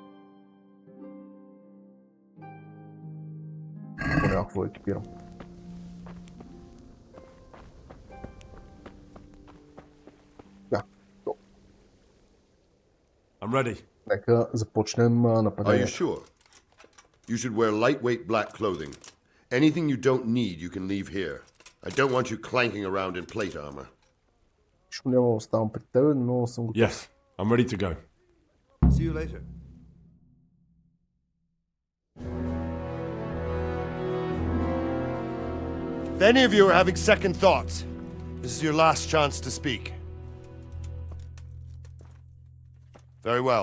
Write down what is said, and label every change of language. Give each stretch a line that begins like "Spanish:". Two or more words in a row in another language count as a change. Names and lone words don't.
Bulgarian: Поне какво екипирам. Да, то.
English: I'm ready.
Bulgarian: Нека започнем нападението.
English: Are you sure? You should wear lightweight black clothing. Anything you don't need, you can leave here. I don't want you clanking around in plate armor.
Bulgarian: Нищо няма да оставам пред тебе, но съм готов.
English: Yes, I'm ready to go. See you later. If any of you are having second thoughts, this is your last chance to speak. Very well.